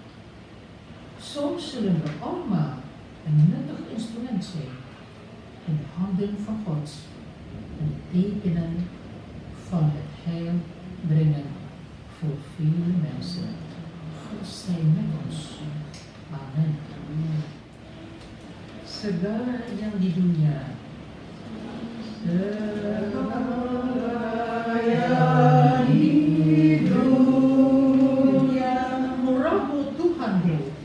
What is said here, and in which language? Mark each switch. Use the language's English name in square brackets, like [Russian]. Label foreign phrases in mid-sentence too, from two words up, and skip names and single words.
[Dutch] Zo zullen we allemaal een nuttig instrument zijn in de handen van God en tekenen van het heil brengen voor vele mensen. God zij met ons. Amen. [Indonesian] Segala yang di dunia, segala yang di dunia, murahmu Tuhanku,